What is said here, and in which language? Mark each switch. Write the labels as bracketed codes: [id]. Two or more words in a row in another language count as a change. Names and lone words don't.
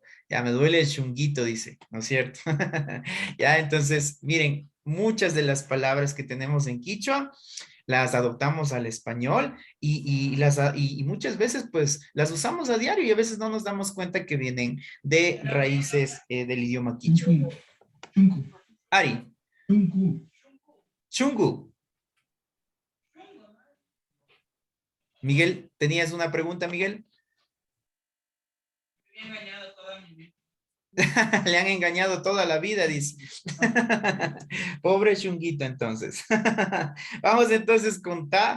[es] Ya me duele el shunguito, dice, ¿no es cierto? Ya, entonces, miren, muchas de las palabras que tenemos en quichua las adoptamos al español y muchas veces pues las usamos a diario y a veces no nos damos cuenta que vienen de raíces del idioma quichua. Chuncu. Ari. Chuncu. Chungu. Miguel, ¿tenías una pregunta, Miguel? Le han engañado toda la vida, dice. Pobre chunguito, entonces. Vamos entonces con ta.